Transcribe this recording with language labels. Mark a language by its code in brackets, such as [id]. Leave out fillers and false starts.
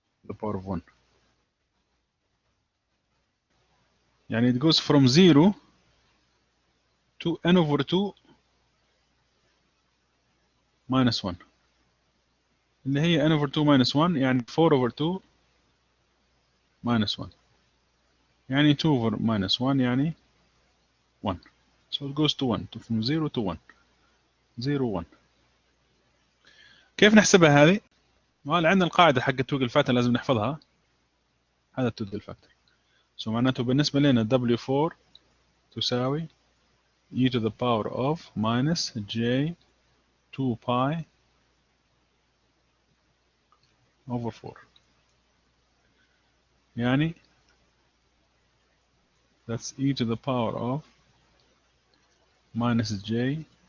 [en] the power of 1 يعني it goes from 0 to n over 2 minus 1 [ar] اللي هي [en] n over 2 minus 1 يعني 4 over 2 minus 1 يعني 2 over minus 1 يعني 1. so it goes to 1 from 0 to 1 0 1. [ar] كيف نحسبها هذه؟ عندنا القاعدة حق توجل فاكتور لازم نحفظها. هذا التوجل فاكتور. [en] so [ar] معناته بالنسبة لنا [en] W4 [ar] تساوي [en] e to the power of minus j 2 pi over 4 يعني that's e to the power of minus j